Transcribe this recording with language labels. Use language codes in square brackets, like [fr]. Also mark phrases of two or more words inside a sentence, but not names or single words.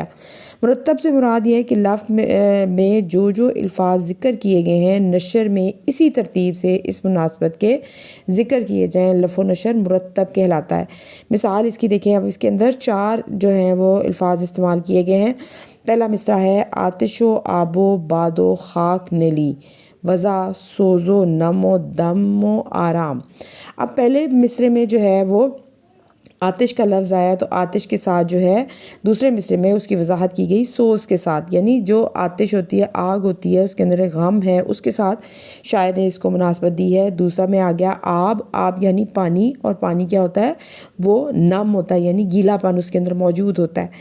[ur] مرتب سے مراد یہ ہے کہ لفظ میں جو الفاظ ذکر کیے گئے ہیں نشر میں اسی ترتیب سے اس مناسبت کے ذکر کیے جائیں، لف و نشر مرتب کہلاتا ہے۔ مثال اس کی دیکھیں، اب اس کے اندر 4 جو ہیں وہ الفاظ استعمال کیے گئے ہیں۔ پہلا مصرع ہے: [fa] آتش و آب و باد و خاک نلی، وضع سوز و نم و دم و آرام۔ [ur] اب پہلے مصرعے میں جو ہے وہ آتش کا لفظ آیا، تو آتش کے ساتھ جو ہے دوسرے مصرعے میں اس کی وضاحت کی گئی سوز کے ساتھ، یعنی جو آتش ہوتی ہے، آگ ہوتی ہے، اس کے اندر ایک غم ہے، اس کے ساتھ شاعر نے اس کو مناسبت دی ہے۔ دوسرا میں آ گیا آب، آب یعنی پانی، اور پانی کیا ہوتا ہے وہ نم ہوتا ہے، یعنی گیلا پن اس کے اندر موجود ہوتا ہے۔